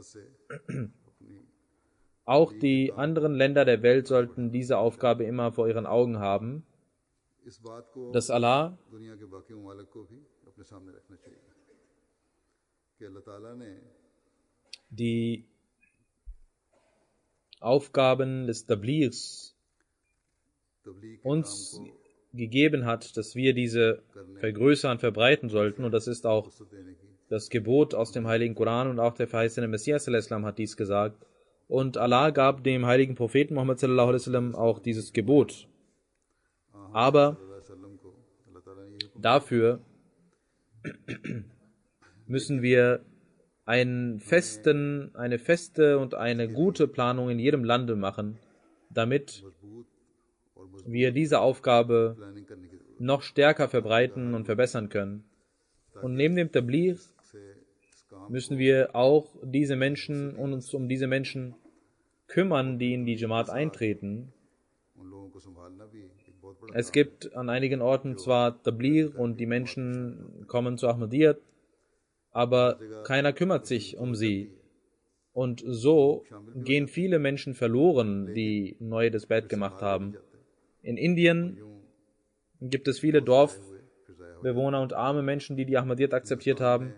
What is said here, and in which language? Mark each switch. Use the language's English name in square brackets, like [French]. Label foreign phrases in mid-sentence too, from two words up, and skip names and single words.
[German] Auch die anderen Länder der Welt sollten diese Aufgabe immer vor ihren Augen haben, dass Allah die Aufgaben des Tablighs uns gegeben hat, dass wir diese vergrößern, verbreiten sollten. Und das ist auch das Gebot aus dem Heiligen Koran und auch der verheißene Messias al-Islam hat dies gesagt. Und Allah gab dem heiligen Propheten Muhammad [Arabic] صلى الله عليه وسلم [German] auch dieses Gebot. Aber dafür müssen wir eine feste und eine gute Planung in jedem Lande machen, damit wir diese Aufgabe [Hindi] प्लानिंग करने की जरूरत [German] noch stärker verbreiten und verbessern können. Und neben dem Tabligh [Hindi] से इस काम [German] müssen wir auch diese Menschen und uns um diese Menschen kümmern, die in die Jamaat eintreten. [Hindi] उन लोगों को संभालना भी एक बहुत बड़ा [German] Es gibt an einigen Orten zwar Tabligh und die Menschen kommen zu Ahmadiyyat, aber keiner kümmert sich um sie. Und so gehen viele Menschen verloren, die neu das Bett gemacht haben. In Indien gibt es viele Dorfbewohner und arme Menschen, die die Ahmadiyyat akzeptiert haben.